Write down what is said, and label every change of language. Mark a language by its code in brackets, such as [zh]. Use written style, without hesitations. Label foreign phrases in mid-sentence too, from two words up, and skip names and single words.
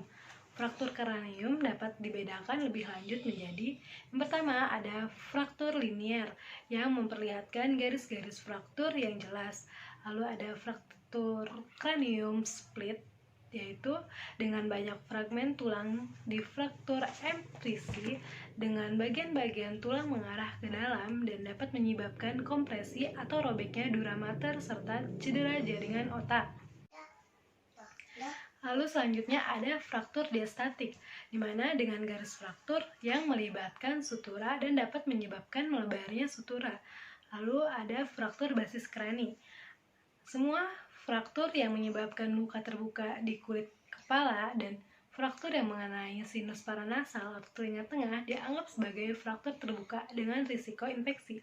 [id] Fraktur kranium dapat dibedakan lebih lanjut menjadi yang pertama ada fraktur linier yang memperlihatkan garis-garis fraktur yang jelas. Lalu ada fraktur kranium split, yaitu dengan banyak fragmen tulang di fraktur emtrisi dengan bagian-bagian tulang mengarah ke dalam dan dapat menyebabkan kompresi atau robeknya [la] dura mater [id] serta cedera jaringan otak. Lalu selanjutnya ada fraktur diastatik, di mana dengan garis fraktur yang melibatkan sutura dan dapat menyebabkan melebarnya sutura. Lalu ada fraktur basis krani. Semua fraktur yang menyebabkan luka terbuka di kulit kepala dan fraktur yang mengenai sinus paranasal atau telinga tengah dianggap sebagai fraktur terbuka dengan risiko infeksi.